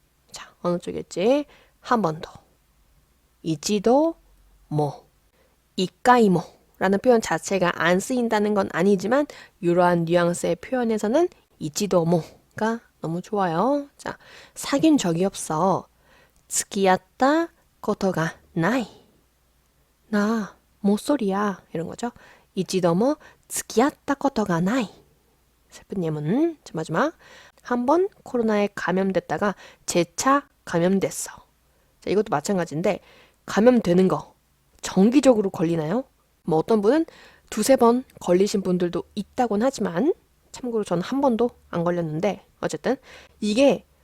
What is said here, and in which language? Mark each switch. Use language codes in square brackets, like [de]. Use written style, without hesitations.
[ko] 자, 어느 쪽일지 한 번 더. 이치도 모, 이까이모 라는 표현 자체가 안 쓰인다는 건 아니지만 이러한 뉘앙스의 표현에서는 이치도 모가 너무 좋아요. 자, 사귄 적이 없어. [ja] 付き合ったことがない. [ko] 나 모쏠이야 이런 거죠. [ja] 이치도모 付き合ったことがない. [ko] 슬픈 예문. 자, 마지막 한번 코로나에 감염됐다가 재차 감염됐어. 자, 이것도 마찬가지인데 감염되는 거 정기적으로 걸리나요? 뭐 어떤 분은 2-3번 걸리신 분들도 있다곤 하지만 참고로 저는 한 번도 안 걸렸는데 어쨌든 이게